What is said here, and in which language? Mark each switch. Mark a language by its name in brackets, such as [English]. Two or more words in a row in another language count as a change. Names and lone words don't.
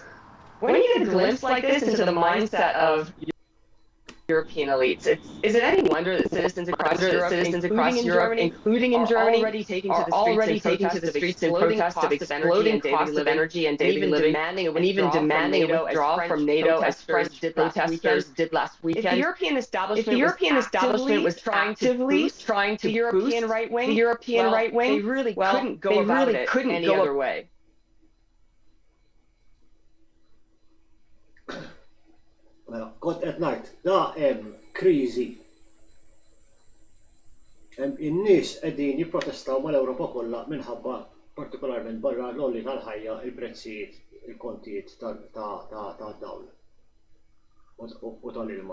[English] When you get a glimpse like this into the mindset of European elites, is it any wonder that citizens across Europe, including in Germany, are already taking to the streets in protest of exploding costs of energy and daily living, and even demanding a withdrawal from NATO as French protesters did last weekend? If the European establishment was actively trying to boost the European right wing, they really couldn't go about it any other way. [Maltese] Mela, kont qed ngħid, da hemm kriżi. In-nies qegħdin jipprotestaw mal-Ewropa kollha minħabba partikolarment barra l-olli tal-ħajja, il-prezzijiet, il-kontijiet tad-dawl u tal-ilma.